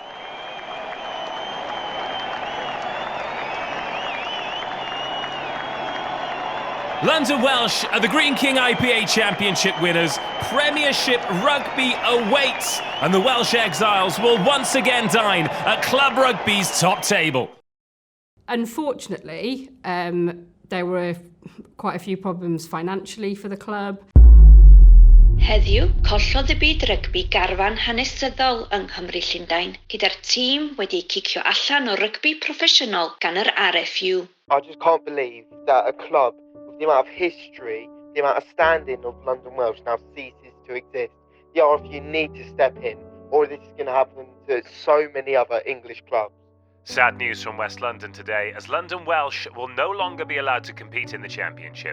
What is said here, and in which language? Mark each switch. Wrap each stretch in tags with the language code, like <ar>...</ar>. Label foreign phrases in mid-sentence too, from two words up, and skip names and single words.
<en>London Welsh are the Green King IPA Championship winners. Premiership rugby awaits, and the Welsh Exiles will once again dine at Club Rugby's top table. Unfortunately, there were quite a few problems financially for the club.</en> <cy>Heddiw, collodd y byd rygbi garfan hanesyddol yng Nghymru Llundain, gyda'r tîm wedi cicio allan o rygbi proffesiynol gan yr RFU.</cy> <en>I just can't believe that a club with the amount of history, the amount of standing of London Welsh now ceases to exist. The RFU need to step in or this is going to happen to so many other English clubs. Sad news from West London today, as London Welsh will no longer be allowed to compete in the Championship.</en>